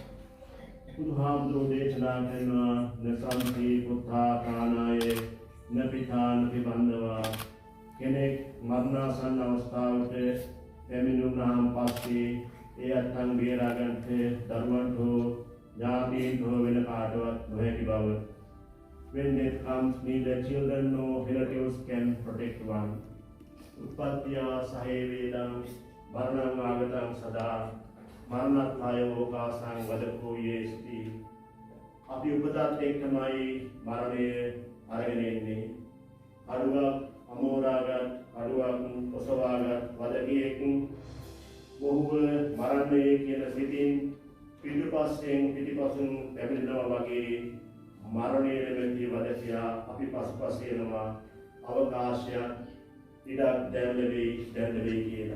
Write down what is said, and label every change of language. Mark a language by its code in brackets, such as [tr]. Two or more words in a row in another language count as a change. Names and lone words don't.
[si] බුදුහාමුදුරෝ දේශනා කරනවා [pi] නසන්ති පුත්තා කානාය නපිතාන පිබන්දවා [si] කෙනෙක් මරණාසන්න අවස්ථාවට පැමිණුණාම පස්සේ ඒ අත්ං බේරා ගන්නට දරුවන්ට හෝ ඥාතීන්ට හෝ වෙන කාටවත් නොහැකි බව. [en] When death comes, neither children nor relatives can protect one. [pi] Utpattiya sahevedam maranam agatam sada maranatthaya lokasang vadako yesti. [si] අපි උපතත් එක්කමයි මරණය අරගෙන එන්නේ. අඩුවක් අමෝරාගත් අඩුවක් ඔසවාගත් වදකියෙක් බොහෝව මරණය කියන සිතින් පිටිපස්සෙන් පැමිණෙනවා වගේ මරණය නැමැති වදකියා අපි පසුපස එනවා අවකාශයක් ඉඩක් දැන් ලැබෙයි කියලා.